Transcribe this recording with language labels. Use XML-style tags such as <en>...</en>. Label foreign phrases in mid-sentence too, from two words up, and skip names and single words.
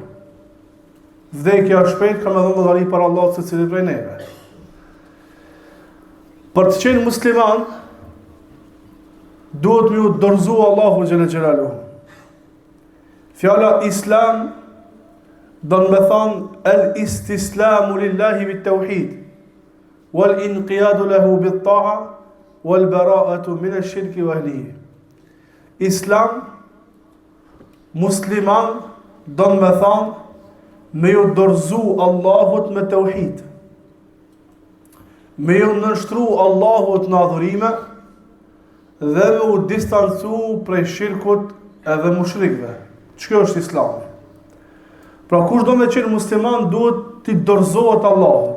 <sq>Vdekja është shpejt, ka me dhënë mëdhari për Allahut secili prej neve. Për të qenë musliman, duhet me u dorëzu Allahu</sq> <ar>جل جلاله.</ar> <sq>Fjala Islam don me thonë</sq> <ar>الاستسلام لله بالتوحيد والانقياد له بالطاعة والبراءة من الشرك وأهله.</ar> <sq>Islam, musliman, don me thonë me ju dorëzu Allahut me tauhid, me ju nënshtru Allahut në adhurime dhe me u distancu prej shirkut edhe mushrikëve. Ç'kjo është Islami? Pra kush do me qenë musliman duhet t'i dorëzohet Allahut.</sq>